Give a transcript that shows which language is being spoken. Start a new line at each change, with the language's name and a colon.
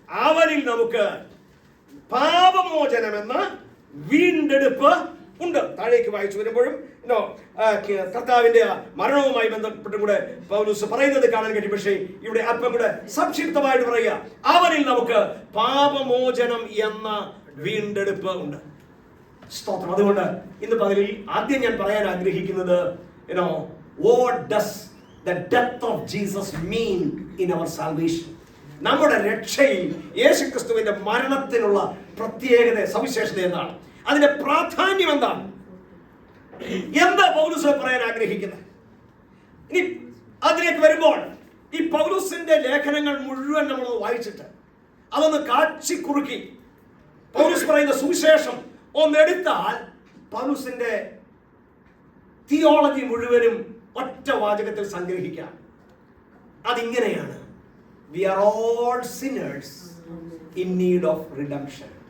Malayalam: അവനിൽ നമുക്ക് പാപമോചനമെന്ന വീണ്ടെടുപ്പ് ഉണ്ട്. താഴേക്ക് വായിച്ചു വരുമ്പോഴും കർത്താവിന്റെ മരണവുമായി ബന്ധപ്പെട്ടും കൂടെ പൗലോസ് പറയുന്നത് കാണാൻ കഴിയും. പക്ഷേ ഇവിടെ അല്പം കൂടെ സംക്ഷിപ്തമായിട്ട് പറയുക, അവനിൽ നമുക്ക് പാപമോചനം എന്ന വീണ്ടെടുപ്പ് ഉണ്ട്. സ്തോത്രം. അതുകൊണ്ട് ഇന്ന് പകലിൽ ആദ്യം ഞാൻ പറയാൻ ആഗ്രഹിക്കുന്നത്,
English: what does the death of Jesus mean in our salvation?
Malayalam: നമ്മുടെ രക്ഷയിൽ യേശുക്രിസ്തുവിന്റെ മരണത്തിനുള്ള പ്രത്യേകത, സവിശേഷത എന്താണ്? അതിന്റെ പ്രാധാന്യം എന്താണ്? എന്താ പൗലോസ് പറയാൻ ആഗ്രഹിക്കുന്നത്? ഇനി അതിലേക്ക് വരുമ്പോൾ ഈ പൗലോസിന്റെ ലേഖനങ്ങൾ മുഴുവൻ നമ്മൾ വായിച്ചിട്ട് അതൊന്ന് കാച്ചിക്കുറുക്കി പൗലോസ് പറയുന്ന സുവിശേഷം ഒന്നെടുത്താൽ പൗലോസിന്റെ തിയോളജി മുഴുവനും ഒറ്റ വാചകത്തിൽ സംഗ്രഹിക്കാം. അതിങ്ങനെയാണ്:
English: we are all sinners in need of redemption.